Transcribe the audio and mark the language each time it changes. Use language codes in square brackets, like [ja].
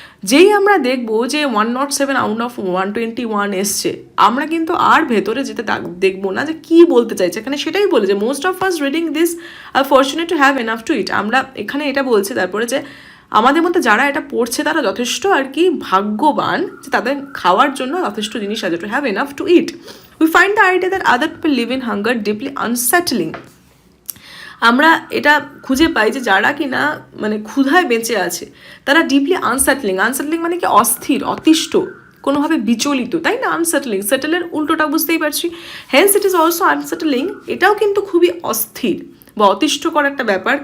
[bn] যেই আমরা দেখবো যে 107 আউট অফ 121 এসছে, আমরা কিন্তু আর ভেতরে যেতে দেখবো না যে কি বলতে চাইছে এখানে, সেটাই বলে যে [en] Most of us reading this are fortunate to have enough to eat. [bn] আমরা এখানে এটা বলছে তারপরে যে আমাদের মধ্যে যারা এটা পড়ছে তারা যথেষ্ট আর কি ভাগ্যবান যে তাদের খাওয়ার জন্য যথেষ্ট জিনিস আছে, [en] To have enough to eat. We find the idea that other people live in hunger deeply unsettling. [bn] আমরা এটা খুঁজে পাই যে যারা কিনা মানে ক্ষুধায় বেঁচে আছে তারা ডিপলি আনসেটলিং। আনসেটলিং মানে কি অস্থির, অতিষ্ঠ, কোনোভাবে বিচলিত, তাই না? আনসেটলিং, সেটেলের উল্টোটা বুঝতেই পারছি। [en] hence it is also unsettling, [bn] এটাও কিন্তু খুবই অস্থির বা অতিষ্ঠকর একটা ব্যাপার।